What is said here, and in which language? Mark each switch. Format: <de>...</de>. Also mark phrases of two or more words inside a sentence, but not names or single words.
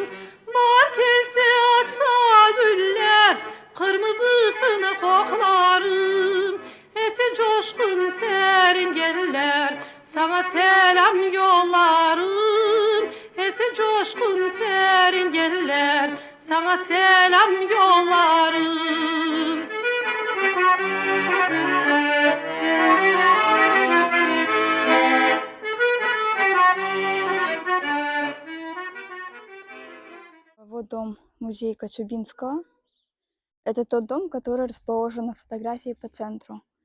<tr>Bahar gelse açsa güller, kırmızısını koklarım. Esen coşkun serin geller, sana selam yollarım. Esen coşkun serin geller, sana selam yollarım.</tr> <ru>Вот дом музей Коцюбинского. Это тот дом, который расположен на фотографии по центру.</ru>